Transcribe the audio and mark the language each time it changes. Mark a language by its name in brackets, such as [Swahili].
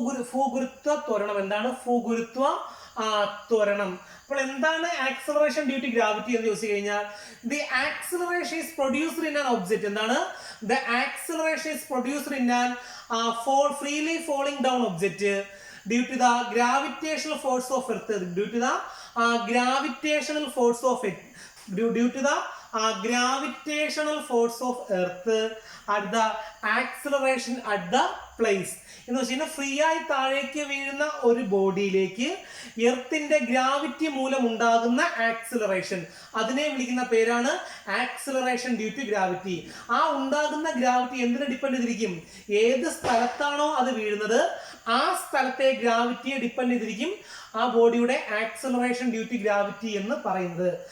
[Malayalam] ഭൂഗുരുത്വ ത്വരണം. എന്താണ്? ഭൂഗുരുത്വ ത്വരണം. അപ്പോൾ എന്താണ് [English] acceleration due to gravity [Malayalam] എന്ന് ചോദിച്ചു കഴിഞ്ഞാൽ, [English] The acceleration is produced in an object. [Malayalam] എന്താണ്? [English] The acceleration is produced in an freely falling down object due to the gravitational force of earth. Due to the gravitational force of due to the gravitational force of earth at the acceleration at the place. [Malayalam] എന്ന് വെച്ച് കഴിഞ്ഞാൽ free ആയി താഴേക്ക് വീഴുന്ന ഒരു ബോഡിയിലേക്ക് എർത്തിന്റെ gravity മൂലം ഉണ്ടാകുന്ന acceleration, അതിനെ വിളിക്കുന്ന പേരാണ് ആക്സിലറേഷൻ ഡ്യൂ ടു ഗ്രാവിറ്റി. ആ ഉണ്ടാകുന്ന ഗ്രാവിറ്റി എന്തിനെ ഡിപ്പെൻഡ് ചെയ്തിരിക്കും? ഏത് സ്ഥലത്താണോ അത് വീഴുന്നത് ആ സ്ഥലത്തെ ഗ്രാവിറ്റിയെ ഡിപ്പെൻഡ് ചെയ്തിരിക്കും ആ ബോഡിയുടെ ആക്സിലറേഷൻ ഡ്യൂ ടു ഗ്രാവിറ്റി എന്ന് പറയുന്നത്.